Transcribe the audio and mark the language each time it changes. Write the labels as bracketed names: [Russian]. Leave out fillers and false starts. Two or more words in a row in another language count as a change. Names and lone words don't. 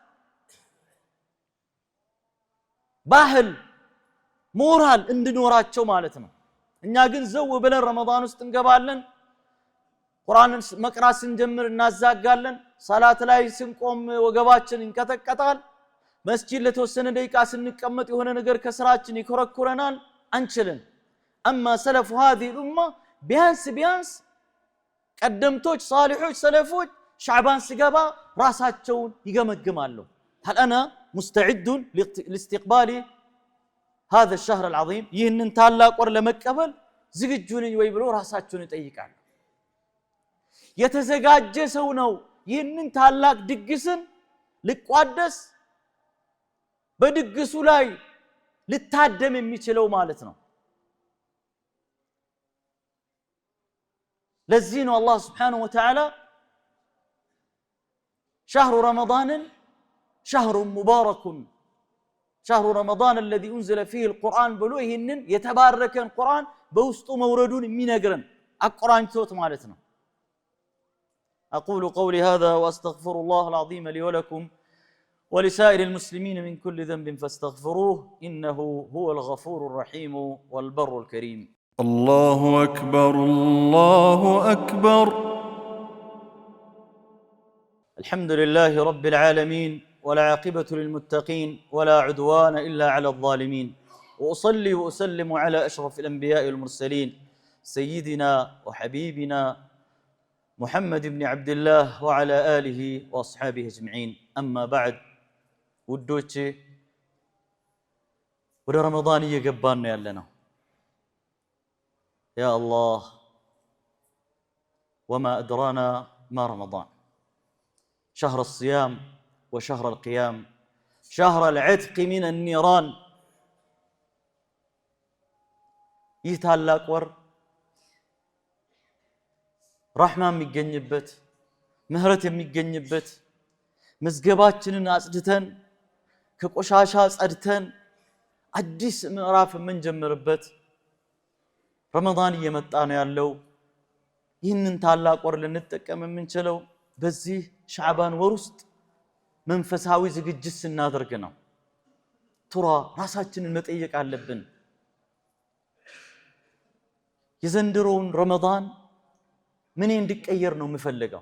[Amharic] ባህል ሞራል እንድኖራቸው ማለት ነው። እኛ ግን ዘው ብለን ረመዳን ውስጥ እንገባለን። ቁርአንን መቅራት ስንጀምር እናዛጋለን። ሰላት ላይ ስንቆም ወገባችን ይንቀጠቀጣል። መስጂድ ለተወሰነ ደቂቃ ስንቀመጥ የሆነ ነገር ከስራችን ይኮረኩረናል፣ አንችልም። አማ ሰለፉ [Arabic] هذه الامه [Amharic] ቢያንስ ቀደምቶች ሷሊሖች ሰለፎች ሻዕባን ሲገባ ራሳቸውን ይገመግማሉ። [Arabic] هل انا مستعد لاستقبال هذا الشهر العظيم [Amharic] ይህንን ታላቅ ወር ለመቀበል ዝግጁ ነኝ ወይ ብሎ ራሳቸውን ይጠይቃሉ። የተዘጋጀ ሰው ነው ይህንን ታላቅ ድግስን ሊቋደስ በድግሱ ላይ ልታደም የሚችለው ማለት ነው። ለዚህ ነው አላህ [Arabic] سبحانه وتعالى شهر رمضان شهر مبارك شهر رمضان الذي أنزل فيه القرآن [Amharic] ብሎ ይህንን የተባረከን ቁርአን በውስጡ መውረዱን የሚነግረን አቁራን ሶት ማለት ነው። [Arabic] أقول قولي هذا وأستغفر الله العظيم لي ولكم ولسائر المسلمين من كل ذنب فاستغفروه إنه هو الغفور الرحيم والبر الكريم. الله أكبر الله أكبر. الحمد لله رب العالمين والعاقبة للمتقين ولا عدوان إلا على الظالمين، وأصلي وأسلم على أشرف الأنبياء والمرسلين سيدنا وحبيبنا محمد بن عبد الله وعلى آله وأصحابه أجمعين. أما بعد [Amharic] ውዶቼ ወደ ረመዳን እየገባን ነው ያለነው። [Arabic] يا الله وما أدراك ما رمضان شهر الصيام وشهر القيام شهر العتق من النيران። [Amharic] ይህ ታላቅ ወር ረሕማ የሚገኝበት ምህረት የሚገኝበት መዝገባችንን አጽድተን ከቆሻሻ ጸድተን አዲስ ምዕራፍ የምንጀምርበት ረመዳን እየመጣ ነው ያለው። ይህንን ታላቅ ወር ልንጠቀም የምንችለው በዚህ ሻዕባን ወር ውስጥ መንፈሳዊ ዝግጅት ስናደርግ ነው። ቱራ ራሳችንን መጠየቅ አለብን። የዘንድሮውን ረመዳን ምን እንዲቀየር ነው የምፈልገው?